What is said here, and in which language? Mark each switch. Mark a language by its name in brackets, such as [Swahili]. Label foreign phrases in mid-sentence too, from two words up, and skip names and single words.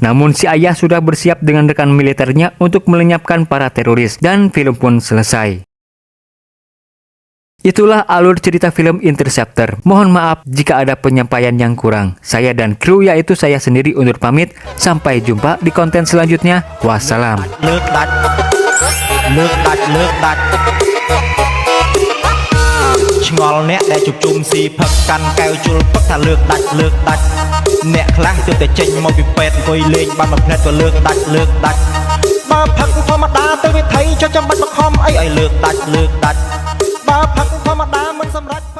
[Indonesian] Namun si ayah sudah bersiap dengan rekan militernya untuk melenyapkan para teroris. Dan film pun selesai. Itulah alur cerita film Interceptor. Mohon maaf jika ada penyampaian yang kurang. Saya dan kru, yaitu saya sendiri, undur pamit. Sampai jumpa di konten selanjutnya. Wassalam. Ngol nek [Khmer] ដែលជុំជុំស៊ីផឹកកាន់កែវជុលពឹកថាលើកដាច់អ្នកខ្លះទើបតែចេញមកពីពេទ្យអង្គុយលេងបានមួយផ្នែកក៏លើកដាច់បើផឹកធម្មតាទៅវិថីចុះចាំបាច់បខំអីឲ្យលើកដាច់បើផឹកធម្មតាមិនសម្រេច